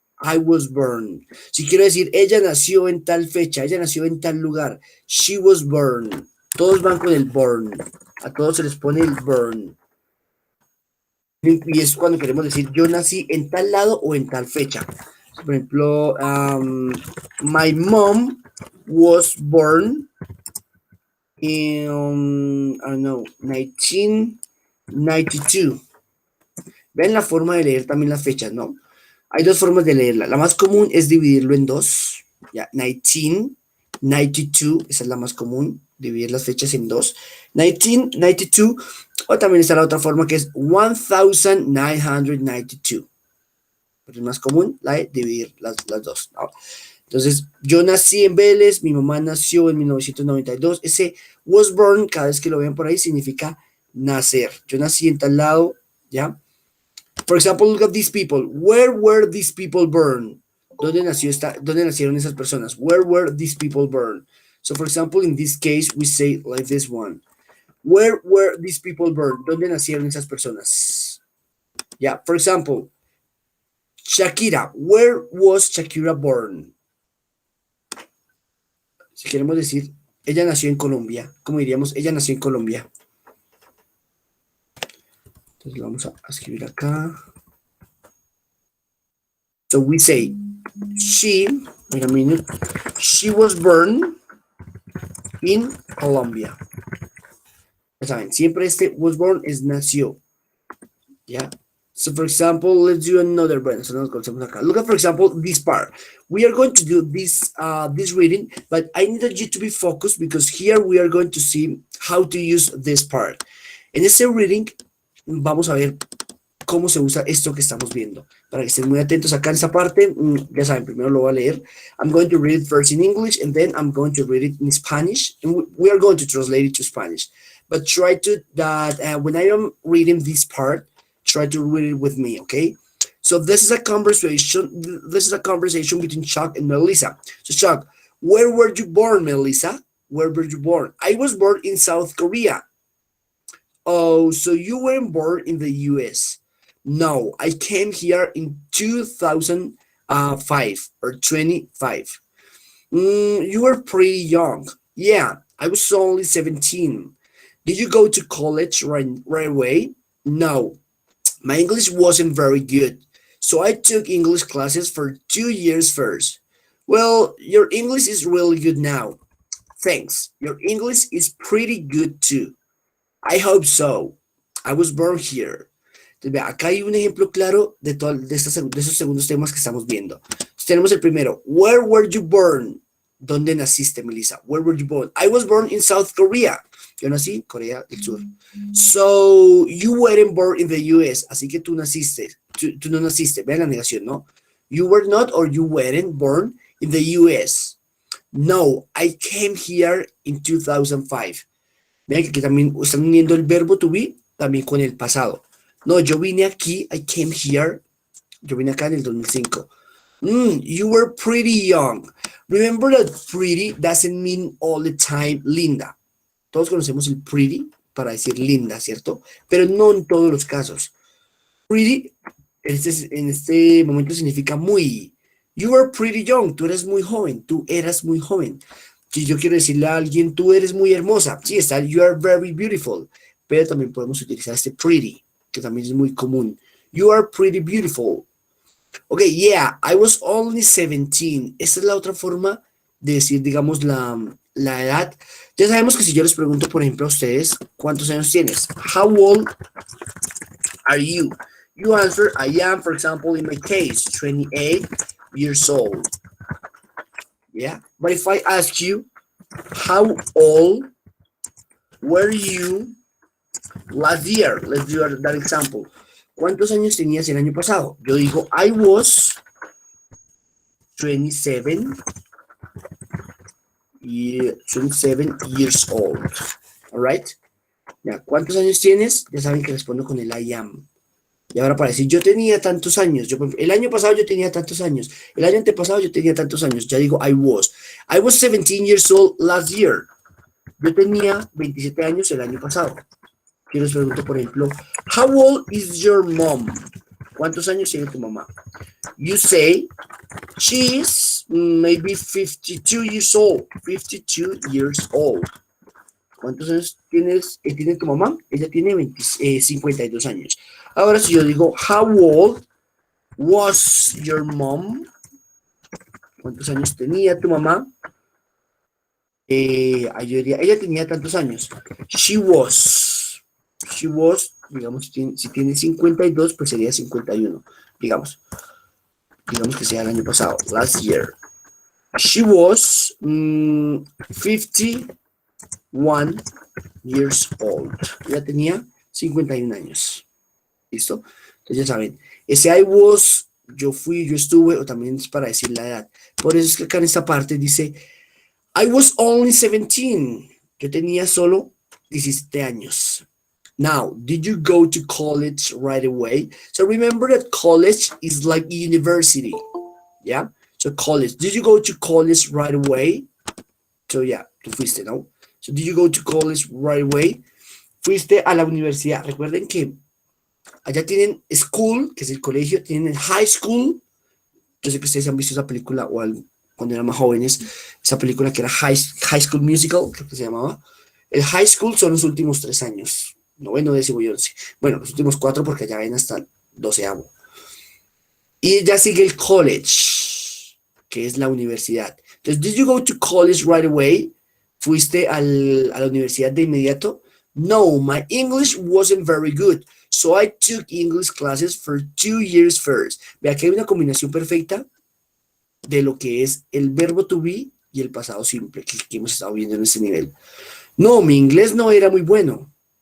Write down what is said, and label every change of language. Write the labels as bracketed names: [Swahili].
[English] I was born. [Spanish] Si quiero decir ella nació en tal fecha, ella nació en tal lugar, [English] she was born. [Spanish] Todos van con el born. A todos se les pone el born. Y es cuando queremos decir yo nací en tal lado o en tal fecha. Por ejemplo, [English] my mom was born in, I don't know, 1992. [Spanish] Ven la forma de leer también las fechas, ¿no? Hay dos formas de leerla. La más común es dividirlo en dos. Ya, 1992, esa es la más común, dividir las fechas en dos. 1992, o también está la otra forma que es 1992. Pero es más común la de dividir las dos, ¿no? Entonces, yo nací en Vélez, mi mamá nació en 1992. Ese was born, cada vez que lo vean por ahí, significa nacer. Yo nací en tal lado, ¿ya? [English] For example, look at these people. Where were these people born? [Spanish] ¿Dónde nacieron esas personas? [English] Where were these people born? So, for example, in this case, we say like this one. Where were these people born? [Spanish] ¿Dónde nacieron esas personas? [English] Yeah, for example, [Spanish] Shakira. [English] Where was Shakira born? [Spanish] Si queremos decir, ella nació en Colombia. ¿Cómo diríamos? Ella nació en Colombia. Entonces vamos a escribir acá. [English] So we say, wait a minute, she was born in Colombia. [Spanish] Ya saben, siempre este was born es nació. Yeah. [English] So for example, let's do another brand. So look at, for example, this part. We are going to do this reading, but I needed you to be focused because here we are going to see how to use this part. [Spanish] En ese reading vamos a ver cómo se usa esto que estamos viendo. Para que estén muy atentos acá en esa parte, ya saben, primero lo voy a leer. [English] I'm going to read it first in English and then I'm going to read it in Spanish. And we are going to translate it to Spanish. But try to, when I am reading this part, try to read it with me, okay? So this is a conversation between Chuck and Melissa. So Chuck, where were you born, Melissa? Where were you born? I was born in South Korea. Oh, so you weren't born in the US? No, I came here in 2005 or 25. You were pretty young. Yeah, I was only 17. Did you go to college right away? No, my English wasn't very good, so I took English classes for 2 years first. Well, your English is really good now. Thanks. Your English is pretty good too. I hope so. I was born here. [Spanish] Entonces, vea, acá hay un ejemplo claro de esos segundos temas que estamos viendo. Entonces, tenemos el primero. [English] Where were you born? [Spanish] ¿Dónde naciste, Melissa? [English] Where were you born? I was born in South Korea. [Spanish] Yo nací en Corea del Sur. [English] So, you weren't born in the US. [Spanish] Así que tú no naciste. Vean la negación, ¿no? [English] You were not or you weren't born in the US. No, I came here in 2005. [Spanish] Vean que aquí también están uniendo el verbo to be también con el pasado. No, yo vine aquí, [English] I came here [Spanish] Yo vine acá en el 2005. [English] You were pretty young. Remember that pretty doesn't mean all the time linda. [Spanish] Todos conocemos el pretty para decir linda, ¿cierto? Pero no en todos los casos. Pretty en este momento significa muy. [English] You were pretty young. [Spanish] Tú eres muy joven. Tú eras muy joven. Si yo quiero decirle a alguien, tú eres muy hermosa. Sí, está, [English] you are very beautiful. [Spanish] Pero también podemos utilizar este pretty, que también es muy común. [English] You are pretty beautiful. Ok, yeah, I was only 17. [Spanish] Esta es la otra forma de decir, digamos, la edad. Ya sabemos que si yo les pregunto, por ejemplo, a ustedes, ¿cuántos años tienes? [English] How old are you? You answer, I am, for example, in my case, 28 years old. Yeah, but if I ask you, how old were you last year? Let's do that example. [Spanish] ¿Cuántos años tenías el año pasado? Yo digo, [English] I was 27 years old. All right? [Spanish] Ya, ¿cuántos años tienes? Ya saben que respondo con el I am. Y ahora para decir, yo tenía tantos años. El año pasado yo tenía tantos años. El año antepasado yo tenía tantos años. Ya digo, [English] I was. I was 17 years old last year. [Spanish] Yo tenía 27 años el año pasado. Yo les pregunto, por ejemplo, [English] how old is your mom? [Spanish] ¿Cuántos años tiene tu mamá? [English] You say, she's maybe 52 years old. 52 years old. [Spanish] ¿Cuántos años tiene tu mamá? Ella tiene 52 años. Ahora si yo digo, [English] how old was your mom? [Spanish] ¿Cuántos años tenía tu mamá? Yo diría, ella tenía tantos años. [English] She was, [Spanish] digamos, si tiene 52, pues sería 51, digamos que sea el año pasado, [English] last year. She was 51 years old. [Spanish] Ella tenía 51 años. ¿Listo? Entonces ya saben, ese I was, yo fui, yo estuve, o también es para decir la edad. Por eso es que acá en esta parte dice, [English] I was only 17. [Spanish] Yo tenía solo 17 años. [English] Now, did you go to college right away? So remember that college is like university. Yeah? So college. Did you go to college right away? So yeah, [Spanish] tú fuiste, ¿no? [English] So did you go to college right away? [Spanish] Fuiste a la universidad. Recuerden que allá tienen school, que es el colegio, tienen high school. Yo sé que ustedes han visto esa película cuando eran más jóvenes, esa película que era High School Musical, creo que se llamaba. El high school son los últimos 3 años, noveno, décimo y 11. Bueno, los últimos 4 porque allá ven hasta el 12avo. Y ya sigue el college, que es la universidad. Entonces, [English] did you go to college right away? [Spanish] ¿Fuiste a la universidad de inmediato? [English] No, my English wasn't very good. So I took English classes for 2 years first. [Spanish] Vea que hay una combinación perfecta de lo que es el verbo to be y el pasado simple que hemos estado viendo en este nivel. No, mi inglés no era muy bueno.